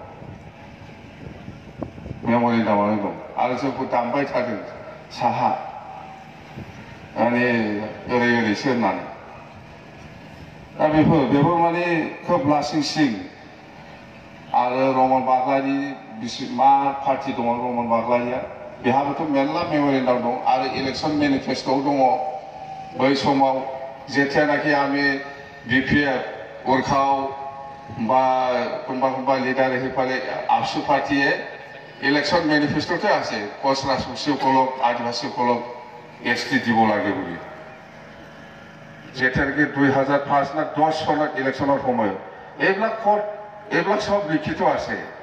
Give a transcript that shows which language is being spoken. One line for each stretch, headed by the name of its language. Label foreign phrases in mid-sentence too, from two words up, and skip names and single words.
Bodo: मेमरेन्डामानो दं आरो जोंखौ दामबाय थादों साहा माने ओरैसो होननानै दा बेफोर माने खोब लासिंसिं आरो रमन बाग्लानि मा पार्टि दङ रमन बाग्लानिया बेहाबोथ' मेरला मेमरेन्डाम दं आरो इलेक्सन मेनिफेस्ट'आव दङ बै समाव जेथियानाखि आंनि BPF
Assamese: উৰ্খাও বা কোনোবা লিডাৰ আহি পালে আপচু পাৰ্টিয়ে ইলেকশ্যন মেনিফেষ্টোতে আছে কোচ ৰাজবংশীসকলক আদিবাসীসকলক ST দিব লাগে বুলি যেতিয়ালৈকে 2005 না 10 চনত ইলেকশ্যনৰ সময়ত এইবিলাক সব লিখিত আছে